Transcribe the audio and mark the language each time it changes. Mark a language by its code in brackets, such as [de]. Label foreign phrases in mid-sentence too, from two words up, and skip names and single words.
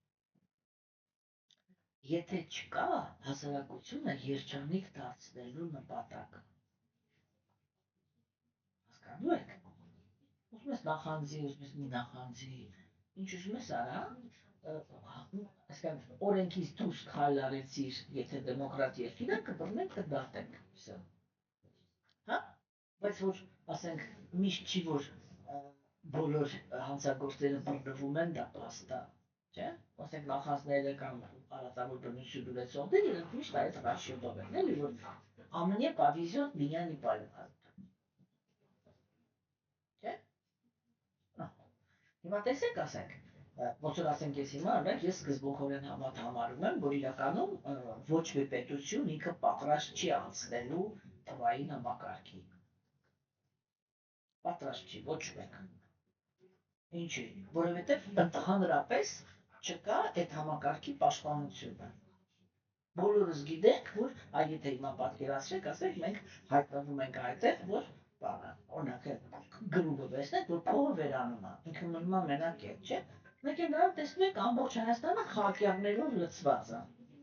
[hy] Եթե չկա հասարակությունը երջանիկ դարձնելու նպատակ։ Հասկանում եք։ Ուզում ես նախանձի, ուզում ես մի նախանձի, ինչ ուզում ես արա, այսինքն օրենքից դուրս քայլ արեցիր, եթե դեմոկրատ երկիր է, կբռնենք կդատենք։ Հա? Բայց որ ասենք միշտ չի որ բոլոր հանցագործները բռնվում են, դա փաստ է, չէ՞։ Ասենք նախանձները կամ արատավոր բնություն ունեցողները իրենք միշտ այդ ռասիոնով են, էլի որ ամենը [ru] повезет, меня не поймают։ [hy] Չէ՞։ Հիմա տեսեք, ասենք, ոնց որ ասենք ես հիմա արեք, ես սկզբունքորեն համարում եմ, որ իրականում ոչ մի պետություն ինքը պատրաստ չի անցնելու թվային համակարգի։ Պատրաստ չի ոչ մեկ։ Ինչի՞, որովհետև ընդհանրապես չկա այդ համակարգի պաշտպանությունը։ Բոլորս գիտենք, որ եթե հիմա պատկերացրեք, ասենք մենք հայտնվում ենք այդտեղ, որ բանը, օրինակ գրուպը վերցնենք, որ փողը վերանում է, ինքը մնում է մենակ է, չէ՞։ Մեկ էլ նրան տեսնում եք ամբողջ Հայաստանը խաղաղներով լցված է։